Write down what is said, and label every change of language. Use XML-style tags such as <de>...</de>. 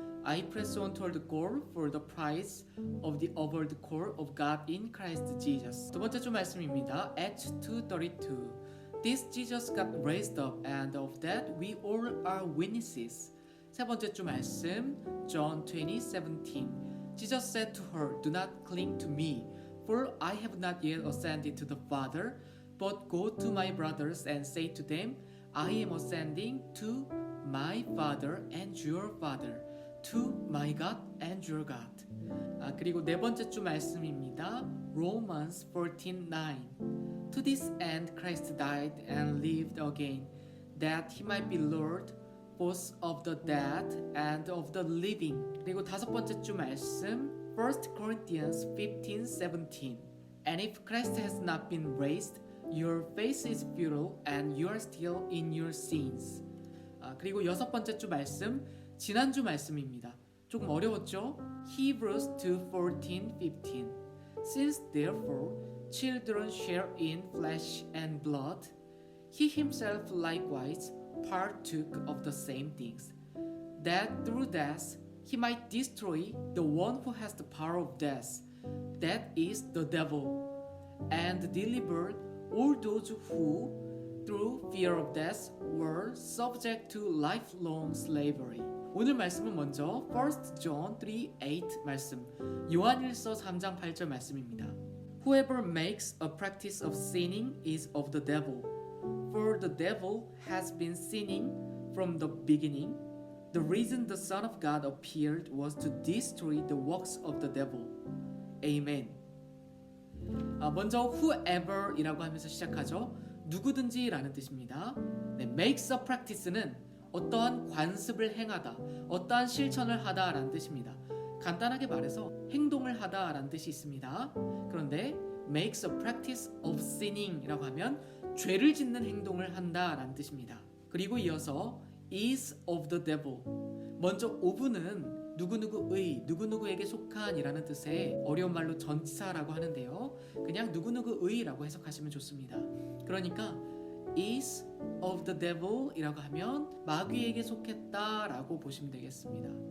<en>I press on toward the goal for the prize of the upward call of God in Christ Jesus.</en> <ko>두 번째 주 말씀입니다. Acts 2:32.</ko> <en>This Jesus got raised up, and of that we all are witnesses.</en> <ko>세 번째 주 말씀 John 20:17.</ko> <en>Jesus said to her, "Do not cling to me, for I have not yet ascended to the Father, but go to my brothers and say to them, I am ascending to my Father and your Father, to my God and your God."</en> <ko>그리고 네 번째 주 말씀입니다.</ko> <en>Romans 14:9. To this end Christ died and lived again, that he might be Lord both of the dead and of the living.</en> <ko>그리고 다섯 번째 주 말씀 1 Corinthians 15:17.</ko> <en>And if Christ has not been raised, your faith is futile and you are still in your sins.</en> <ko>그리고 여섯 번째 주 말씀 지난주 말씀입니다. 조금 어려웠죠? Hebrews 2:14-15.</ko> <en>Since therefore children share in flesh and blood, he himself likewise partook of the same things, that through death he might destroy the one who has the power of death, that is the devil, and deliver all those who, through fear of death, were subject to lifelong slavery.</en> <ko>오늘 말씀은 먼저 1 John 3:8 말씀, 요한일서 3장 8절 말씀입니다.</ko> <en>Whoever makes a practice of sinning is of the devil. For the devil has been sinning from the beginning. The reason the Son of God appeared was to destroy the works of the devil. Amen.</en> <ko>먼저 whoever이라고 하면서 시작하죠. 누구든지라는 뜻입니다. 네,</ko> <en>makes a practice</en> <ko>는 어떠한 관습을 행하다, 어떠한 실천을 하다라는 뜻입니다. 간단하게 말해서 행동을 하다라는 뜻이 있습니다. 그런데</ko> <en>makes a practice of sinning</en> <ko>이라고 하면 죄를 짓는 행동을 한다라는 뜻입니다. 그리고 이어서</ko> <en>is of the devil.</en> <ko>먼저 of는 누구누구의, 누구누구에게 속한이라는 뜻의 어려운 말로 전치사라고 하는데요. 그냥 누구누구의라고 해석하시면 좋습니다. 그러니까</ko> <en>is of the devil</en> <ko>이라고 하면 마귀에게 속했다라고 보시면 되겠습니다.</ko>